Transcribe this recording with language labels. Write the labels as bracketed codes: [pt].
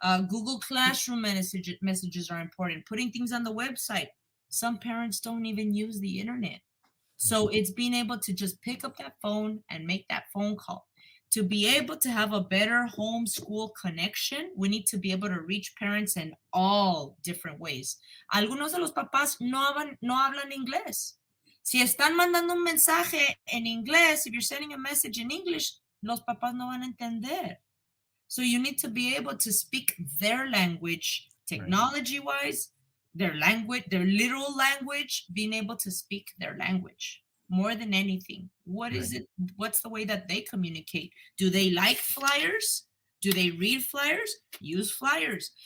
[en] Google Classroom messages are important. Putting things on the website. Some parents don't even use the internet. So it's being able to just pick up that phone and make that phone call. To be able to have a better homeschool connection, we need to be able to reach parents in all different ways. [es] Algunos de los papás no hablan inglés. Si están mandando un mensaje en inglés, [en] if you're sending a message in English, [es] los papás no van a entender. [en] So you need to be able to speak their language, technology-wise, their language, their literal language, being able to speak their language. More than anything, what is it? What's the way that they communicate? Do they like flyers? Do they read flyers? Use flyers.